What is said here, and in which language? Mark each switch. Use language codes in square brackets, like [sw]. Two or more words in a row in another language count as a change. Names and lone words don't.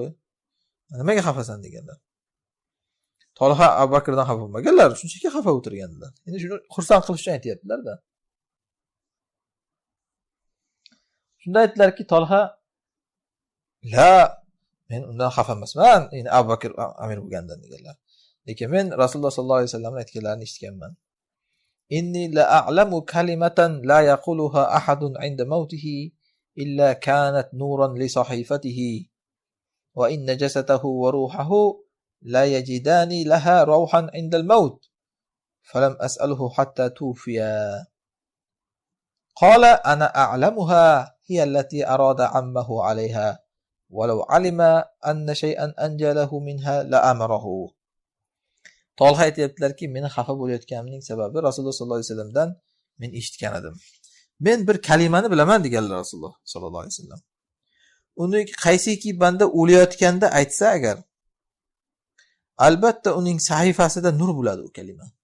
[uz] Nimaga xafasan deganlar. Talha Abu Bakrdan xafa bo'lmaganlar, shunchaki xafa o'tirganlar. Endi shuni xursand qilish uchun aytayaptilar-da. Shunda aytdilarki, Talha, la, men undan xafa emasman, endi Abu Bakr amir bo'lgandan deganlar. Lekin men Rasululloh [ar] صلى الله عليه وسلم [uz] aytganlarini eshitganman. [ar] إني لأعلم كلمة لا يقولها أحد عند موته إلا كانت نورا لصحيفته وإن جسده وروحه ليجدان لها روحا عند الموت فلم أسأله حتى توفي. قال أنا أعلمها هي التي أراد عمه عليها ولو علم أن شيئا أنجاه منها لأمره. [uz] Talha aytayaptilarki, meni xafa bo'layotganimning sababi Rasululloh [ar] صلى الله عليه وسلم [uz] men eshitgan edim. Men bir kalimani bilaman deganlar [ar] رسول الله صلى الله عليه وسلم. [uz] Uni qaysiki banda o'layotganda aytsa agar, albatta uning sahifasida nur bo'ladi u kalima.